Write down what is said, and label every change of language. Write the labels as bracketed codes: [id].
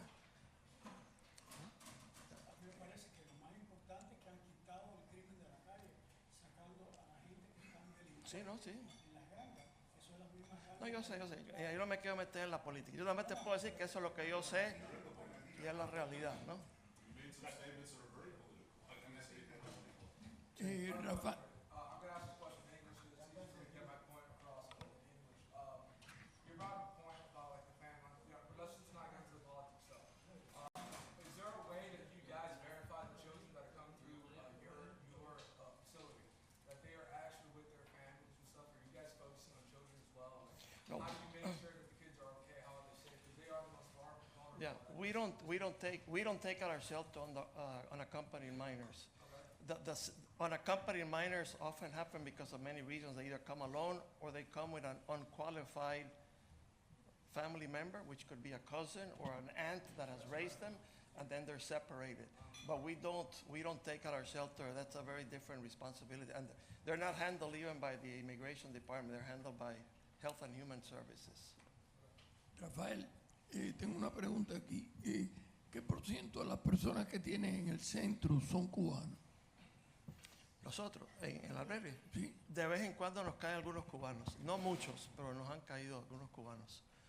[es] Me parece que lo más importante es que han quitado el crimen de la calle, sacando a la gente que están delincuentes Sí, no, sí. en las gangas. Eso es las mismas gangas. No, yo sé. Yo no me quiero meter en la política. Yo nada más te puedo decir que eso es lo que yo sé y es la realidad, ¿no? Rafa, [en] I'm going to ask a question in English so that you can get my point across in English. You're about the point about like the family, but let's just not get into the politics stuff. Is there a way that you guys verify the children that are coming through your facility, that they are actually with their families and stuff? Are you guys focusing on children as well? Like, No. how do you make sure that the kids are okay? How are they safe? Because they are the most vulnerable. Yeah, we don't take our shelter on the unaccompanied minors. The unaccompanied minors often happen because of many reasons. They either come alone or they come with an unqualified family member, which could be a cousin or an aunt that has raised them, and then they're separated. But we don't take out our shelter. That's a very different responsibility, and they're not handled even by the immigration department. They're handled by Health and Human Services. [es] Rafael, tengo una pregunta aquí. ¿Qué por ciento de las personas que tienen en el centro son cubanos? Nosotros, en el albergue, Sí. de vez en cuando nos caen algunos cubanos. No muchos, pero nos han caído algunos cubanos.